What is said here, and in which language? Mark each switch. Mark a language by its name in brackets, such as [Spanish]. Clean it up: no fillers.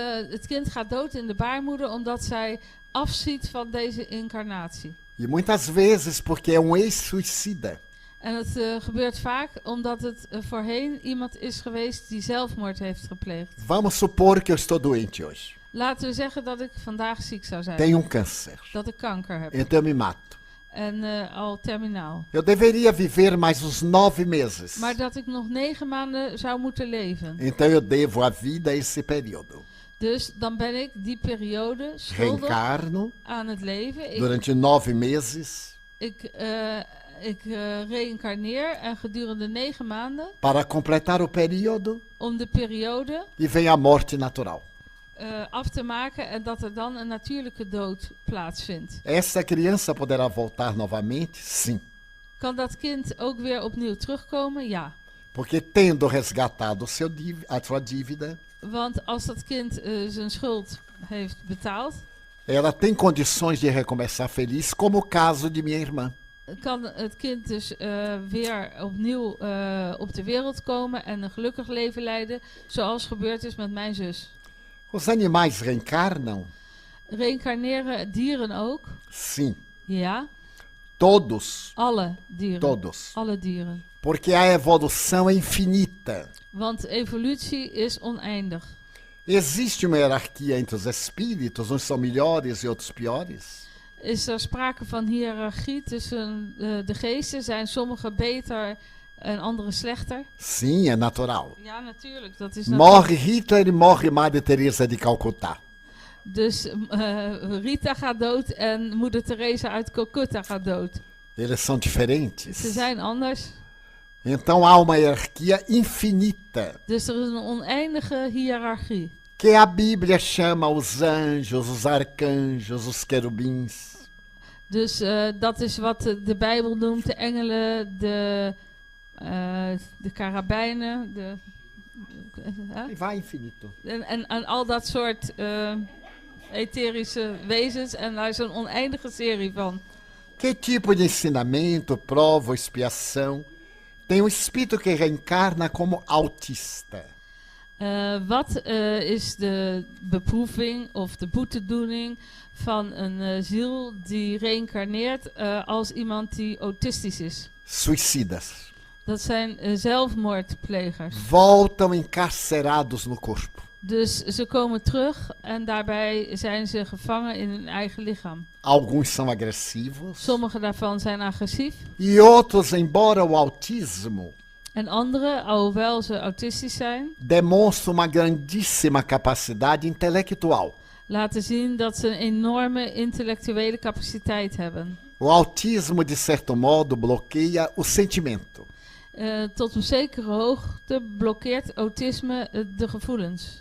[Dutch] Het kind gaat dood in de baarmoeder omdat zij afziet van deze incarnatie. [Portuguese] E muitas vezes porque é ex-suicida. [Dutch] En het gebeurt vaak omdat het voorheen iemand is geweest die zelfmoord heeft gepleegd. [Portuguese] Vamos supor que eu estou doente hoje. [Dutch] Laten we zeggen dat ik vandaag ziek zou zijn. [Portuguese] Tenho câncer. [Dutch] Dat ik kanker heb. [Portuguese] Então eu me mato. [Dutch] En al terminaal. [Portuguese] Eu deveria viver mais uns 9 meses. [Dutch] Maar dat ik nog 9 maanden zou moeten leven. [Portuguese] Então eu devo a vida a esse período. [Dutch] Dus dan ben ik die periode schuldig [Portuguese] Reencarno [Dutch] aan het leven. [Portuguese] durante 9 meses. [Dutch] Ik reïncarneer en gedurende 9 maanden. [Portuguese] Para completar o período. [Dutch] Om de periode. [Portuguese] E vem a morte natural. [Dutch] Af te maken en dat er dan een natuurlijke dood plaatsvindt. [Portuguese] Essa criança poderá voltar novamente? Sim. [Dutch] Kan dat kind ook weer opnieuw terugkomen? Ja. [Portuguese] Porque tendo resgatado a sua dívida, [Dutch] want als dat kind zijn schuld heeft betaald, [Portuguese] ela tem condições de recomeçar feliz, como o caso de minha irmã. [Dutch] Kan het kind dus weer opnieuw op de wereld komen en een gelukkig leven leiden, zoals gebeurd is met mijn zus. [Portuguese] Os animais reencarnam? [Dutch] Reïncarneren dieren ook? [Portuguese] Sim. [Dutch] Ja. [Portuguese] Todos. [Dutch] Alle dieren. [Portuguese] Todos. [Dutch] Alle dieren. [Portuguese] Porque a evolução é infinita. [Dutch] Want evolutie is oneindig. [Portuguese] Existe uma hierarquia entre os espíritos, uns são melhores e outros piores? [Dutch] Is er sprake van hiërarchie tussen de geesten? Zijn sommige beter en andere slechter? [Portuguese] Sim, é natural. [Dutch] Ja, natuurlijk. Dat is [Portuguese] morre Hitler e morre Madre Teresa de Calcutá. [Dutch] Dus Rita gaat dood en Moeder Teresa uit Calcutta gaat dood. [Portuguese] Eles são diferentes. [Dutch] Ze zijn anders. [Portuguese] Então há uma hierarquia infinita. [Dutch] Dus er is een oneindige hiërarchie. [Portuguese] Que a Bíblia chama os anjos, os arcanjos, os querubins. [Dutch] Dus dat is wat de Bijbel noemt de engelen, de karabijnen, [Portuguese] Vai infinito. [Dutch] En al dat soort etherische wezens. En daar is een oneindige serie van. [Portuguese] Que tipo de ensinamento, prova ou expiação tem um espírito que reencarna como autista? [Dutch] Wat is de beproeving of de boetedoening van een ziel die reïncarneert als iemand die autistisch is? [Portuguese] Suicidas. [Dutch] Dat zijn zelfmoordplegers. [Portuguese] Voltam encarcerados no corpo. [Dutch] Dus ze komen terug en daarbij zijn ze gevangen in hun eigen lichaam. [Portuguese] Alguns são agressivos. [Dutch] Sommige daarvan zijn agressief. [Portuguese] E outros, embora o autismo [Dutch] En andere, alhoewel ze autistisch zijn, [Portuguese] demonstram uma grandíssima capacidade intelectual. [Dutch] laten zien dat ze een enorme intellectuele capaciteit hebben. [Portuguese] O autismo, de certo modo, bloqueia o sentimento. [Dutch] Tot een zekere hoogte blokkeert autisme de gevoelens.